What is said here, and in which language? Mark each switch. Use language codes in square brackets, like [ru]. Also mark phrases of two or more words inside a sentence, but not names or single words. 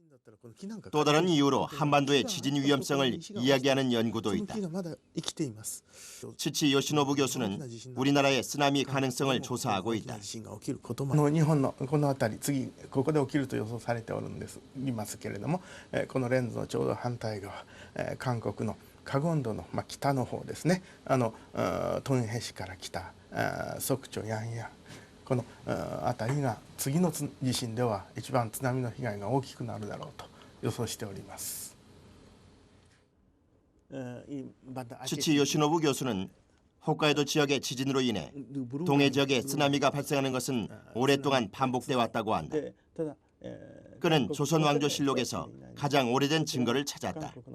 [ko] 또 다른 이유로 한반도의 지진 위험성을 이야기하는 연구도 있다. 치치 요시노부 교수는 우리나라의 쓰나미 가능성을 조사하고 있다. [ja] 日本のこの辺り次ここで起きると予想されていますけれども、このレンズのちょうど反対側、韓国のカゴンドの北の方ですね、トンヘ市から北、ソクチョヤンヤン、この辺りが次の地震では一番津波の被害が大きくなるだろうと予想しております。 [ko] 치치 요시노부 교수는 홋카이도 지역의 지진으로 인해 동해 지역에 쓰나미가 발생하는 것은 오랫동안 반복돼 왔다고 한다. 그는 조선왕조실록에서 가장 오래된 증거를 찾았다.